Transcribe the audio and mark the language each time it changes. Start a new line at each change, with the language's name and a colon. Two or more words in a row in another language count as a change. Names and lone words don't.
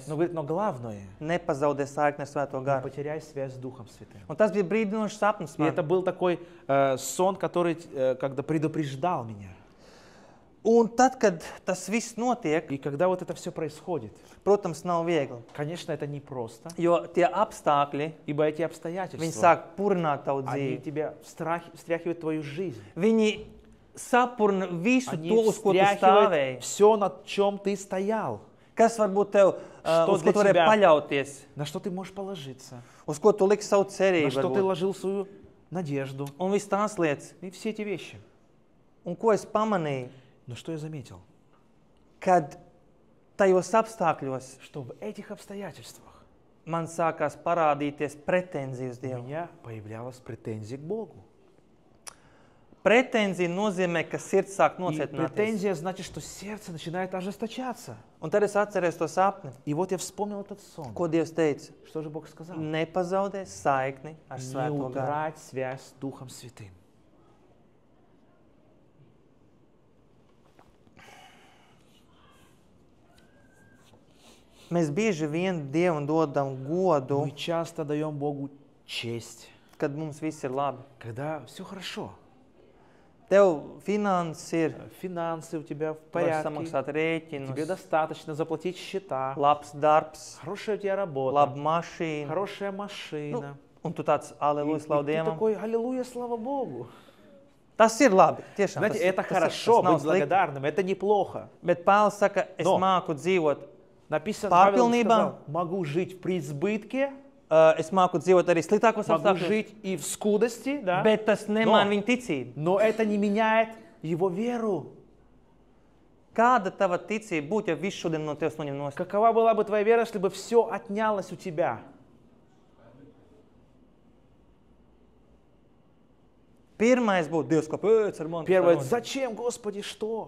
Russian: Но говорит, но главное, -
Latvian: nepazaudē saikni ar Svēto
Russian: не
Latvian: garu.
Russian: потеряй связь с Духом Святым.
Latvian: Un tas bija brīdinošs sapnis
Russian: И это
Latvian: man.
Russian: был такой сон, который когда предупреждал меня.
Latvian: Un tad, kad tas viss notiek,
Russian: И когда вот это все происходит,
Latvian: protams, nav viegli,
Russian: конечно, это непросто,
Latvian: jo tie apstākļi,
Russian: ибо эти
Latvian: viņi
Russian: обстоятельства,
Latvian: sāk purināt tavu
Russian: они
Latvian: dzīvi.
Russian: тебя встряхивают твою жизнь.
Latvian: Viņi sapurina visu
Russian: Они
Latvian: to, uz ko tu
Russian: встряхивают
Latvian: stāvēji.
Russian: все, на чем ты стоял,
Latvian: Kas varbūt tev,
Russian: Что
Latvian: uz ko
Russian: для
Latvian: tu varēji
Russian: тебя?
Latvian: paļauties,
Russian: на что ты можешь положиться,
Latvian: uz ko tu liksi savu
Russian: на
Latvian: cerību.
Russian: что ты
Latvian: varbūt.
Russian: ложил свою надежду.
Latvian: Un viss tās lietas.
Russian: И все эти вещи.
Latvian: Un ko es pamanīju?
Russian: Но что я заметил?
Latvian: Kad tajos apstākļos
Russian: Что в этих обстоятельствах
Latvian: man sākās parādīties pretenzija uz
Russian: у
Latvian: Dievu.
Russian: меня появлялась претензия к Богу.
Latvian: Pretenzija nozīmē, ka sirds sāk
Russian: И
Latvian: nocietināties.
Russian: претензия значит, что сердце начинает ожесточаться.
Latvian: Un tad es atceros to sapni,
Russian: И вот я вспомнил этот сон.
Latvian: ko Dievs teica.
Russian: Что же Бог сказал?
Latvian: Nepazaudē saikni ar
Russian: Не
Latvian: Svēto garu.
Russian: утрать связь с Духом Святым.
Latvian: Mēs bieži vien Dievam dodam godu,
Russian: Мы часто даем Богу честь,
Latvian: kad mums viss ir labi.
Russian: когда все хорошо.
Latvian: Tev finanses ir,
Russian: финансы у тебя в
Latvian: var
Russian: порядке,
Latvian: samaksāt
Russian: тебе
Latvian: rēķinus,
Russian: достаточно заплатить счета,
Latvian: labs darbs,
Russian: хорошая у тебя работа,
Latvian: laba mašīna.
Russian: хорошая
Latvian: Nu,
Russian: машина.
Latvian: un tu tāds,
Russian: И
Latvian: aleluja, slavu
Russian: ты
Latvian: Dievam.
Russian: такой, аллилуйя, слава Богу.
Latvian: Tas ir labi, tiešām.
Russian: Знаете, это
Latvian: tas
Russian: хорошо
Latvian: nav
Russian: быть
Latvian: slikti.
Russian: благодарным, это неплохо.
Latvian: Bet Pāvils saka, es
Russian: Но.
Latvian: māku dzīvot,
Russian: Написано, Павел
Latvian: Pārpilnībā.
Russian: сказал, могу жить в преизбытке,
Latvian: es māku dzīvot arī sliktākos
Russian: могу
Latvian: apstākļos,
Russian: жить и в скудости, да?
Latvian: bet tas nemaina
Russian: No.
Latvian: viņa ticību.
Russian: Но это не меняет его веру.
Latvian: Kāda tava ticība būtu, ja viss šodien no tevis noņem nost?
Russian: Какова была бы твоя вера, если бы все отнялось у тебя?
Latvian: Pirmais būtu, Dievs, kāpēc ar mani?
Russian: Первое, зачем, Господи, что?